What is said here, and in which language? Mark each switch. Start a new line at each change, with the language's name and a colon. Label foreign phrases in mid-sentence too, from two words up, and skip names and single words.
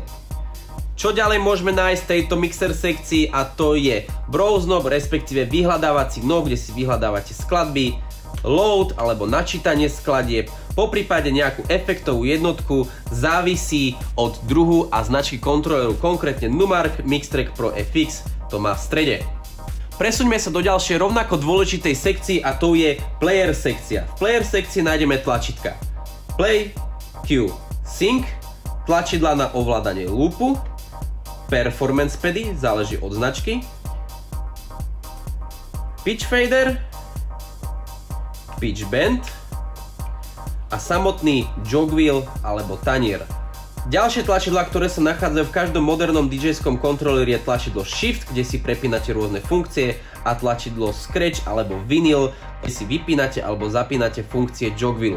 Slovak: Čo ďalej môžeme nájsť v tejto mixer sekcii, a to je
English: browse knob,
Slovak: respektíve vyhľadávací knob, kde si vyhľadávate skladby, load alebo načítanie skladieb, poprípade nejakú efektovú jednotku, závisí od druhu a značky kontroleru, konkrétne Numark Mixtrack Pro FX to má v strede. Presuňme sa do ďalšej rovnako dôležitej sekcii, a to je player sekcia. V player sekcii nájdeme tlačítka
English: play, cue, sync,
Slovak: tlačidla na ovládanie loopu, performance pady, záleží od značky,
English: pitch fader, pitch bend
Slovak: a samotný
English: jog wheel
Slovak: alebo tanier. Ďalšie tlačidlá, ktoré sa nachádzajú v každom modernom DJskom kontroleri, je tlačidlo Shift, kde si prepínate rôzne funkcie, a tlačidlo Scratch alebo Vinyl, kde si vypínate alebo zapínate funkcie
English: jog wheelu.